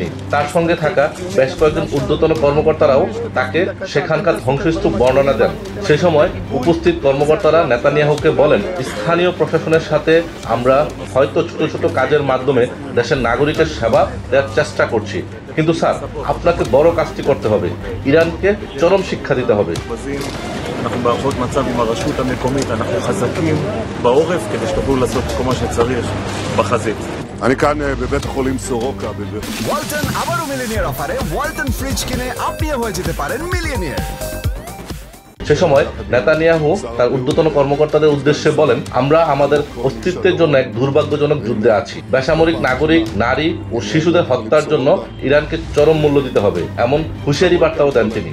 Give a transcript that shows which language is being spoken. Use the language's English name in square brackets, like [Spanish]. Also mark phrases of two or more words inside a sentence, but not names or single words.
[Bangla] তার সঙ্গে থাকা বেশ কয়েকজন ঊর্ধ্বতন কর্মকর্তারাও তাকে সেখানকার ধ্বংসস্তূপ বর্ণনা দেন। সে সময় উপস্থিত কর্মকর্তারা নেতানিয়াহুকে বলেন, স্থানীয় প্রশাসনের সাথে আমরা হয়তো ছোট ছোট কাজের মাধ্যমে দেশের নাগরিকের সেবা দেওয়ার চেষ্টা করছি, কিন্তু স্যার আপনাকে বড় কাজটি করতে হবে, ইরানকে চরম শিক্ষা দিতে হবে। [Hebrew] אנחנו בהערכות מצב עם הרשות המקומית, אנחנו חזקים בעורף כדי שתוכלו לעשות כל מה שצריך בחזית. אני כאן בבית החולים סורוקה. [Bangla] ওয়ালটন আবারও মিলিয়নিয়ার অফারে ওয়ালটন ফ্রিজ কিনে আপনিও হয়ে যেতে পারেন মিলিয়নিয়ার। সে সময় নেতানিয়াহু তার ঊর্ধ্বতন কর্মকর্তাদের উদ্দেশ্যে বলেন, আমরা আমাদের অস্তিত্বের জন্য এক দুর্ভাগ্যজনক যুদ্ধে আছি। বেসামরিক নাগরিক, নারী ও শিশুদের হত্যার জন্য ইরানকে চরম মূল্য দিতে হবে, এমন হুঁশিয়ারি বার্তাও দেন তিনি।